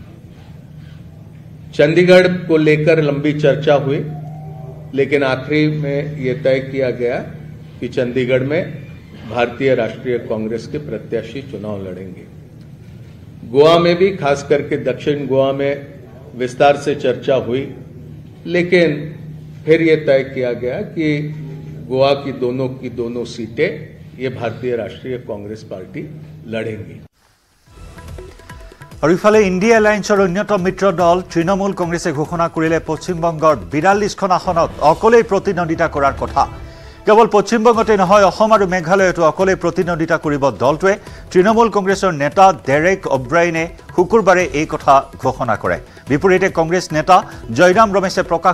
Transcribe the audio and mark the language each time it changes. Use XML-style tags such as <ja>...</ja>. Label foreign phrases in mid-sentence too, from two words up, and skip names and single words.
<hi>चंडीगढ़ को लेकर लंबी चर्चा हुई लेकिन आखिरी में यह तय किया गया कि चंडीगढ़ में भारतीय राष्ट्रीय कांग्रेस के प्रत्याशी चुनाव लड़ेंगे गोवा में भी खास करके दक्षिण गोवा में विस्तार से चर्चा हुई लेकिन फिर यह तय किया गया कि गोवा की दोनों सीटें ये भारतीय राष्ट्रीय कांग्रेस पार्टी लड़ेंगी</hi> <as>আৰু ইফালে ইণ্ডিয়া এলায়েন্সৰ অন্যতম মিত্ৰ দল তৃণমূল কংগ্ৰেছে ঘোষণা কৰিলে পশ্চিমবংগৰ 42খন আসনত অকলেই প্ৰতিদ্বন্দ্বিতা কৰাৰ কথা কেৱল পশ্চিমবংগতে নহয় অসম আৰু মেঘালয়তো অকলেই প্ৰতিদ্বন্দ্বিতা কৰিব দলটোৱে তৃণমূল কংগ্ৰেছৰ নেতা ডেৰেক অব্ৰাইনে শুকুৰবাৰে এই কথা ঘোষণা কৰে বিপৰীতে কংগ্ৰেছ নেতা জয়ৰাম ৰমেশে প্ৰকাশ</as>